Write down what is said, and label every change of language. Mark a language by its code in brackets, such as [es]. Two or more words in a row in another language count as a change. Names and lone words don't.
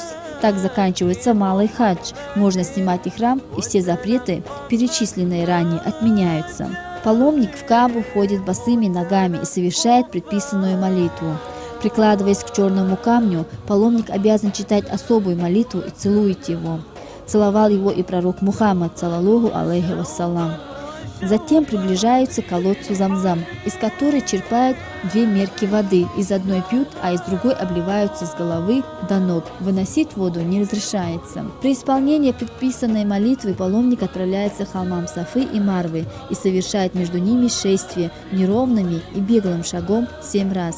[ru] Так заканчивается малый хадж. Можно снимать ихрам, и все запреты, перечисленные ранее, отменяются. Паломник в Каабу входит босыми ногами и совершает предписанную молитву. Прикладываясь к черному камню, паломник обязан читать особую молитву и целует его. Целовал его и пророк Мухаммад, [ar] صلى الله عليه وسلم. [ru] Затем приближаются к колодцу Замзам, из которой черпают 2 мерки воды. Из одной пьют, а из другой обливаются с головы до ног. Выносить воду не разрешается. При исполнении предписанной молитвы паломник отправляется к холмам Сафы и Марвы и совершает между ними шествие неровными и беглым шагом 7 раз.